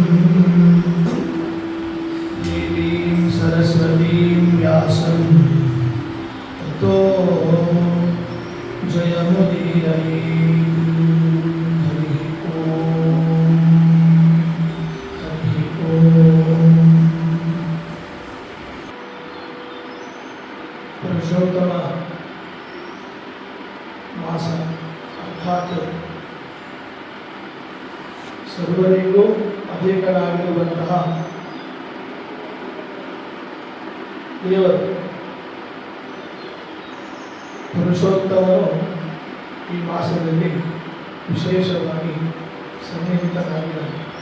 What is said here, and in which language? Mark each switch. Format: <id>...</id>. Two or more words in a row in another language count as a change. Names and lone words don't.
<sa>देवीं सरस्वतीं व्यासं ततो जयमुदीरये हरिः ॐ पुरुषोत्तम मास अर्थात</sa> <kn>ಸರ್ವರಿಗೂ ಅಧಿಕರಾಗಿರುವಂತಹ ದೇವರು ಪುರುಷೋತ್ತಮನು ಈ ಮಾಸದಲ್ಲಿ ವಿಶೇಷವಾಗಿ ಸನ್ನಿಹಿತನಾಗಿದ್ದಾನೆ.</kn>